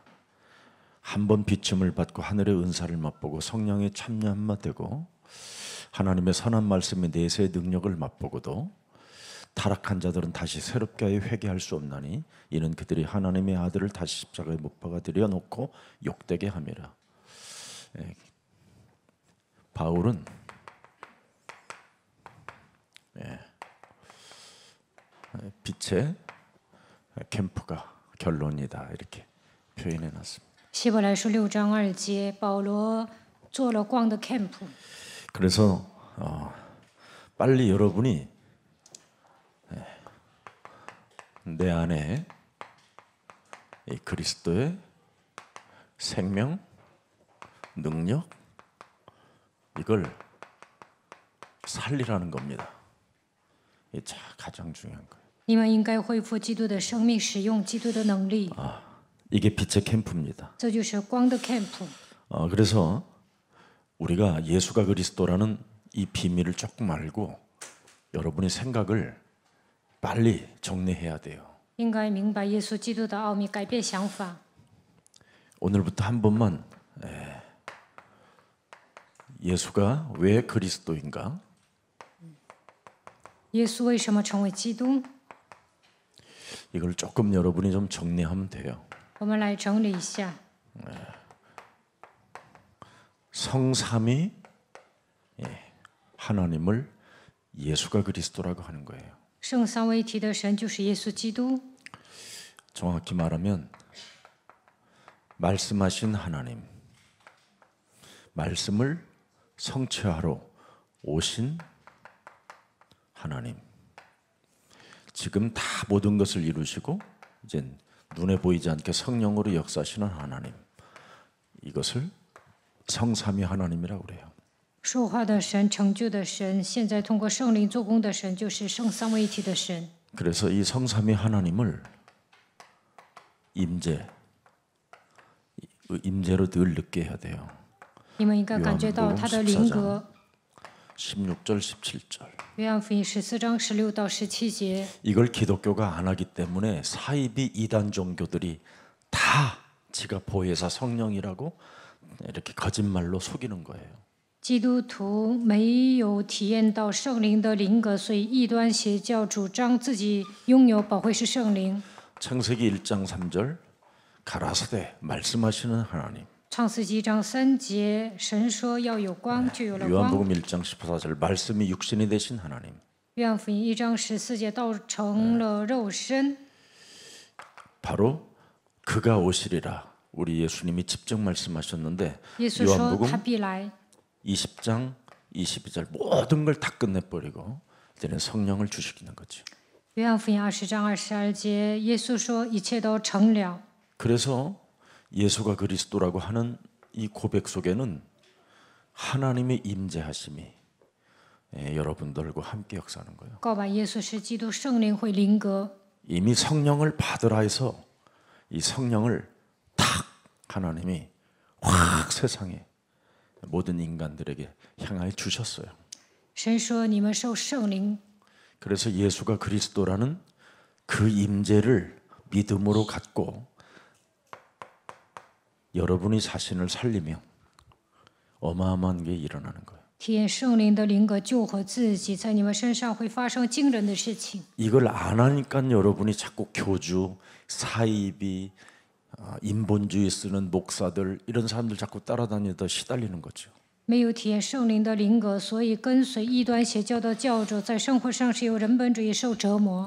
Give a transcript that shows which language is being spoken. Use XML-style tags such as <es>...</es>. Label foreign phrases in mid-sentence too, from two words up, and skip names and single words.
<ko>한번 비춤을 받고 하늘의 은사를 맛보고 성령의 참여함마 되고 하나님의 선한 말씀의 내세의 능력을 맛보고도 타락한 자들은 다시 새롭게 하여 회개할 수 없나니 이는 그들이 하나님의 아들을 다시 십자가에 못 박아 들여놓고 욕되게 함이라. 바울은 빛의 캠프가 결론이다 이렇게 표현해 놨습니다.</ko> <zh>希伯来书6章2节，保罗做了光的 camp。</zh> <ko>그래서 빨리 여러분이 내 안에 이 그리스도의 생명, 능력 이걸 살리라는 겁니다. 이게 가장 중요한 거예요.</ko> <zh>你们应该恢复基督的生命，使用基督的能力。</zh> <ko>이게 빛의 캠프입니다.</ko> <zh>这就是光的 camp。</zh> <ko>그래서 우리가 예수가 그리스도라는 이 비밀을 조금 알고 여러분의 생각을 빨리 정리해야 돼요.</ko> <zh>应该明白耶稣基督的奥秘，改变想法。</zh> <ko>오늘부터 한 번만 예수가 왜 그리스도인가?</ko> <zh>耶稣为什么成为基督？</zh> <ko>이걸 조금 여러분이 좀 정리하면 돼요.</ko> <zh>我们来整理一下。</zh> <ko>성삼위 하나님을 예수가 그리스도라고 하는 거예요.</ko> <zh>圣三位一体的神就是耶稣基督。</zh> <ko>정확히 말하면 말씀하신 하나님, 말씀을 성취하러 오신 하나님, 지금 다 모든 것을 이루시고 이제 눈에 보이지 않게 성령으로 역사하시는 하나님, 이것을 성삼위 하나님이라고 그래요.</ko> <zh>说话的神，成就的神，现在通过圣灵做工的神，就是圣三位一体的神。</zh> <ko>그래서 이 성삼위 하나님을 임재로 늘 느끼게 해야 돼요.</ko> <zh>你们应该感觉到他的灵格。</zh> <ko>16절, 17절.</ko> <zh>约翰福音14章16到17节。</zh> <ko>이걸 기독교가 안 하기 때문에 사이비 이단 종교들이 다 지가 보혜사 성령이라고 이렇게 거짓말로 속이는 거예요.</ko> <zh>基督徒没有体验到圣灵的灵格，所以异端邪教主张自己拥有保惠师圣灵。</zh> <ko>창세기 1장 3절 가라사대 말씀하시는 하나님.</ko> <zh>创世纪1章3节，神说要有光，就有了光。</zh> <ko>요한복음 1장 14절 말씀이 육신이 되신 하나님.</ko> <zh>约翰福音1章14节，道成了肉身。</zh> <ko>바로 그가 오시리라. 우리 예수님이 직접 말씀하셨는데</ko> <zh>耶稣说他</zh> <ko>요한복음</ko> <zh>必来。</zh> <ko>20장 22절 모든 걸 다 끝내버리고 이제는 성령을 주시는 거죠.</ko> <zh>约翰福音20章22节，耶稣说一切都成了。</zh> <ko>그래서 예수가 그리스도라고 하는 이 고백 속에는 하나님의 임재하심이 여러분들과 함께 역사하는 거예요.</ko> <zh>告白耶稣是基督，圣灵会灵格。</zh> <ko>이미 성령을 받으라 해서 이 성령을 탁 하나님이 확 세상에 모든 인간들에게 향하여 주셨어요.</ko> <zh>神说你们受圣灵。</zh> <ko>그래서 예수가 그리스도라는 그 임재를 믿음으로 갖고 여러분이 자신을 살리면 어마어마한 게 일어나는 거예요.</ko> <zh>体验圣灵的灵格救活自己，在你们身上会发生惊人的事情。</zh> <ko>이걸 안 하니까 여러분이 자꾸 교주, 사이비, 인본주의 쓰는 목사들 이런 사람들 자꾸 따라다니다 시달리는 거죠.</ko> <zh>没有体验圣灵的灵格，所以跟随异端邪教的教主，在生活上是有人本主义受折磨。</zh>